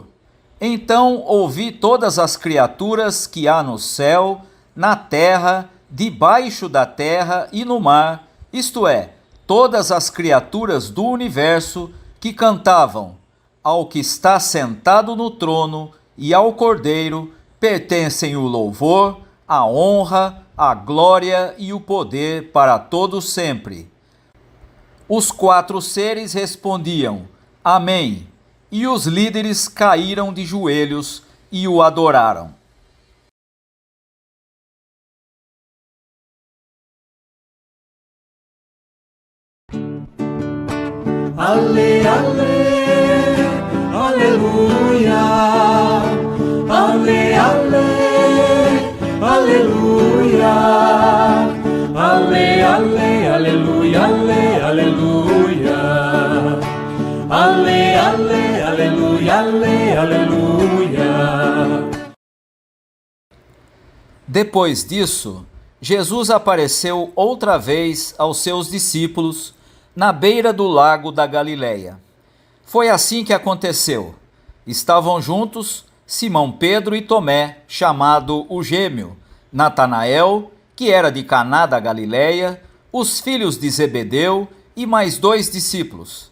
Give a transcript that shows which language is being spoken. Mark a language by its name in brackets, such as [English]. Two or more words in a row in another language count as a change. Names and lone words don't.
[Portuguese] Então ouvi todas as criaturas que há no céu, na terra, debaixo da terra e no mar, isto é, todas as criaturas do universo que cantavam: Ao que está sentado no trono e ao Cordeiro pertencem o louvor, a honra, a glória e o poder para todos sempre. Os 4 seres respondiam: Amém. E os líderes caíram de joelhos e o adoraram. Ale, ale, aleluia. Ale, ale, aleluia. Ale, ale, aleluia, ale, aleluia. Ale, ale, aleluia, ale, aleluia. Depois disso, Jesus apareceu outra vez aos seus discípulos na beira do lago da Galileia. Foi assim que aconteceu. Estavam juntos Simão Pedro e Tomé, chamado o Gêmeo, Natanael, que era de Caná da Galileia, os filhos de Zebedeu e mais 2 discípulos.